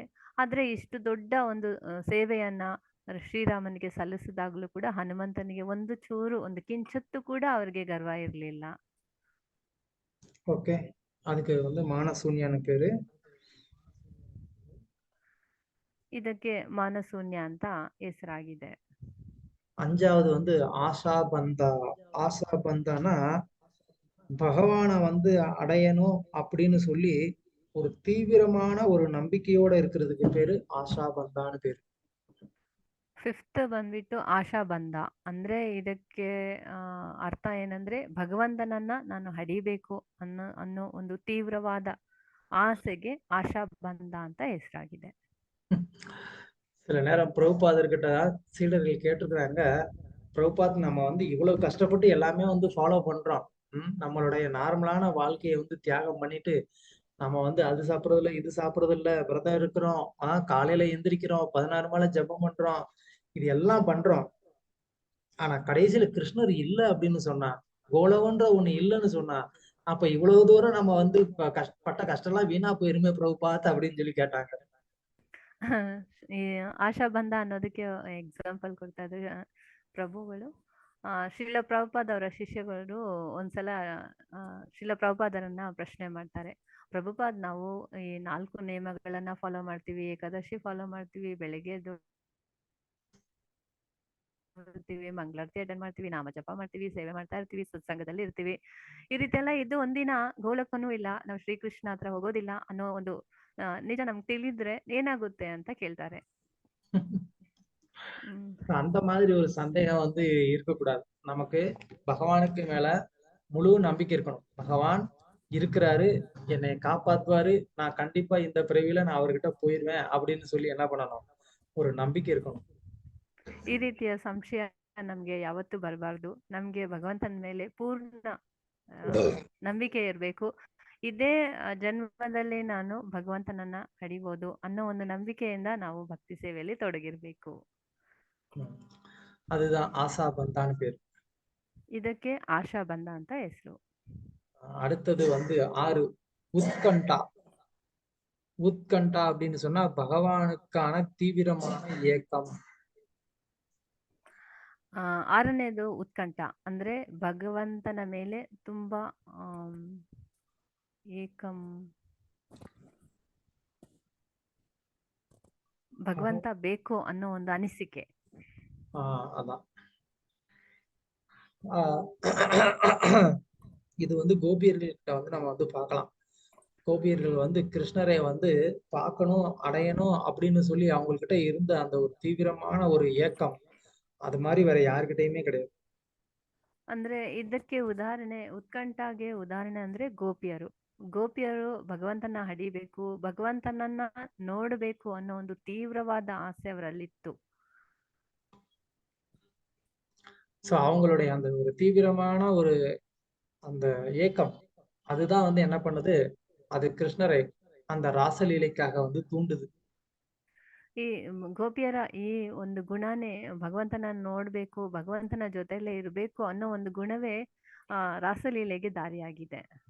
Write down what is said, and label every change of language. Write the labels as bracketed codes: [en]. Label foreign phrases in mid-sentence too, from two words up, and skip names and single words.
[kn] ಆದ್ರೆ ಇಷ್ಟು ದೊಡ್ಡ ಒಂದು ಸೇವೆಯನ್ನ ಶ್ರೀರಾಮನಿಗೆ ಸಲ್ಲಿಸಿದಾಗ್ಲೂ ಕೂಡ ಹನುಮಂತನಿಗೆ ಒಂದು ಚೂರು ಒಂದು ಕಿಂಚತ್ತು ಕೂಡ ಅವರಿಗೆ ಗರ್ವ ಇರಲಿಲ್ಲ. [ta] ஓகே, அதுக்கு வந்து மானசூன்யன்னு பேரு. [kn] ಇದಕ್ಕೆ ಮಾನಶೂನ್ಯ ಅಂತ ಹೆಸರಾಗಿದೆ. [ta] அஞ்சாவது வந்து ஆஷாபந்தா. ஆஷாபந்தானா பகவானை வந்து அடையணும் அப்படின்னு சொல்லி ஒரு தீவிரமான ஒரு நம்பிக்கையோட இருக்கிறதுக்கு பேரு ஆஷாபந்தான்னு பேரு. [kn] ಫಿಫ್ತ್ ಬಂದ್ಬಿಟ್ಟು ಆಶಾ ಬಂಧ. ಅಂದ್ರೆ ಇದಕ್ಕೆ ಅರ್ಥ ಏನಂದ್ರೆ ಭಗವಂತನನ್ನ ನಾನು ಹಡಿಬೇಕು ಅನ್ನೋ ಒಂದು ತೀವ್ರವಾದ ಆಸೆಗೆ ಆಶಾ ಬಂಧ ಅಂತ ಹೆಸರಾಗಿದೆ. [ta] சில நேரம் பிரபுபாதர்கிட்ட சீடர்கள் கேட்டிருக்கிறாங்க, பிரபுபாத் நம்ம வந்து இவ்வளவு கஷ்டப்பட்டு எல்லாமே வந்து ஃபாலோ பண்றோம். நம்மளுடைய நார்மலான வாழ்க்கையை வந்து தியாகம் பண்ணிட்டு நம்ம வந்து அது சாப்பிடுறதில்ல, இது சாப்பிடுறதில்ல, விரதம் இருக்கிறோம், காலையில எந்திரிக்கிறோம், 16 மாலை ஜெபம் பண்றோம், இது எல்லாம் பண்றோம். ஆனா கடைசியில கிருஷ்ணர் இல்ல அப்படின்னு சொன்னா, கோலவன்ற ஒண்ணு இல்லைன்னு சொன்னா, அப்ப இவ்வளவு தூரம் நம்ம வந்து பட்ட கஷ்டம் எல்லாம் வீணா போயிருமே பிரபுபாத் அப்படின்னு சொல்லி கேட்டாங்க. [kn] ಈ ಆಶಾ ಬಂಧ ಅನ್ನೋದಕ್ಕೆ ಎಕ್ಸಾಂಪಲ್ ಕೊಡ್ತಾ ಇದ್ರು ಪ್ರಭುಗಳು. ಶ್ರೀಲ ಪ್ರಭುಪಾದ್ ಅವರ ಶಿಷ್ಯಗಳು ಒಂದ್ಸಲ ಶ್ರೀಲ ಪ್ರಭುಪಾದರನ್ನ ಪ್ರಶ್ನೆ ಮಾಡ್ತಾರೆ, ಪ್ರಭುಪಾದ್ ನಾವು ಈ 4 ನಿಯಮಗಳನ್ನ ಫಾಲೋ ಮಾಡ್ತೀವಿ, ಏಕಾದಶಿ ಫಾಲೋ ಮಾಡ್ತೀವಿ, ಬೆಳಗ್ಗೆ ಎದ್ದು ಮಂಗಳಾರತಿ ಅಟೆಂಡ್ ಮಾಡ್ತೀವಿ, ನಾಮ ಜಪ ಮಾಡ್ತೀವಿ, ಸೇವೆ ಮಾಡ್ತಾ ಇರ್ತೀವಿ, ಸತ್ಸಂಗದಲ್ಲಿ ಇರ್ತೀವಿ, ಈ ರೀತಿ ಎಲ್ಲ ಇದ್ದು ಒಂದಿನ ಗೋಲಕ್ಕನೂ ಇಲ್ಲ, ನಾವು ಶ್ರೀಕೃಷ್ಣ ಹತ್ರ ಹೋಗೋದಿಲ್ಲ ಅನ್ನೋ ಒಂದು ನಿಜ ನಮ್ಗೆ ತಿಳಿದ್ರೆ ಏನಾಗುತ್ತೆ ಅಂತ ಕೇಳ್ತಾರೆ. [ta] அந்த மாதிரி ஒரு சந்தேகம் வந்து இருக்கக்கூடாது. நமக்கு பகவானுக்கு மேல முழு நம்பிக்கை இருக்கணும். பகவான் இருக்கிறாரு, என்னை காப்பாத்துவாரு, நான் கண்டிப்பா இந்த பிறவியில நான் அவர்கிட்ட போயிருவேன் அப்படின்னு சொல்லி என்ன பண்ணணும், ஒரு நம்பிக்கை இருக்கணும். [kn] ಈ ರೀತಿಯ ಸಂಶಯ ನಮ್ಗೆ ಯಾವತ್ತೂ ಬರಬಾರ್ದು. ನಮ್ಗೆ ಭಗವಂತನ ಮೇಲೆ ಪೂರ್ಣ ನಂಬಿಕೆ ಇರಬೇಕು. ಇದೇ ಜನ್ಮದಲ್ಲಿ ನಾನು ಭಗವಂತನನ್ನ ಹಡಿಬಹುದು ಅನ್ನೋ ಒಂದು ನಂಬಿಕೆಯಿಂದ ನಾವು ಭಕ್ತಿ ಸೇವೆಯಲ್ಲಿ ತೊಡಗಿರ್ಬೇಕು. [ta] அதுதான் ஆசா பந்தான்னு பேரு. [kn] ಇದಕ್ಕೆ ಆಶಾ ಬಂಧ ಅಂತ ಹೆಸರು. [ta] அடுத்தது வந்து 6 உத்கண்டா. உத்கண்டா அப்படின்னு சொன்னா பகவானுக்கான தீவிரமான ஏக்கம். [kn] 6ನೇದು ಉತ್ಕಂಠ ಅಂದ್ರೆ ಭಗವಂತನ ಮೇಲೆ ತುಂಬಾ ಏಕಂ, ಭಗವಂತ ಬೇಕು ಅನ್ನೋ ಒಂದು ಅನಿಸಿಕೆ. [ta] அதான் இது வந்து கோபியர்கள்கிட்ட வந்து நம்ம வந்து பார்க்கலாம். கோபியர்கள் வந்து கிருஷ்ணரை வந்து பார்க்கணும், அடையணும் அப்படின்னு சொல்லி அவங்ககிட்ட இருந்த அந்த ஒரு தீவிரமான ஒரு ஏக்கம் அது மாதிரி வேற யாருக்கிட்டையுமே கிடையாது. [kn] ಅಂದ್ರೆ ಇದಕ್ಕೆ ಉದಾಹರಣೆ, ಉತ್ಕಂಠಗೆ ಉದಾಹರಣೆ ಅಂದ್ರೆ ಗೋಪಿಯರು. ಗೋಪಿಯರು ಭಗವಂತನ ಹಡಿಬೇಕು, ಭಗವಂತನನ್ನ ನೋಡಬೇಕು ಅನ್ನೋ ಒಂದು ತೀವ್ರವಾದ ಆಸೆ ಅವರಲ್ಲಿತ್ತು. [ta] சோ அவங்களுடைய அந்த ஒரு தீவிரமான ஒரு அந்த ஏக்கம் அதுதான் வந்து என்ன பண்ணுது, அது கிருஷ்ணரை அந்த ராசலீலைக்காக வந்து தூண்டுது. [kn] ಈ ಗೋಪಿಯರ ಈ ಒಂದು ಗುಣನೇ ಭಗವಂತನ ನೋಡ್ಬೇಕು, ಭಗವಂತನ ಜೊತೆಲೇ ಇರಬೇಕು ಅನ್ನೋ ಒಂದು ಗುಣವೇ ರಾಸಲೀಲೆಗೆ ದಾರಿಯಾಗಿದೆ.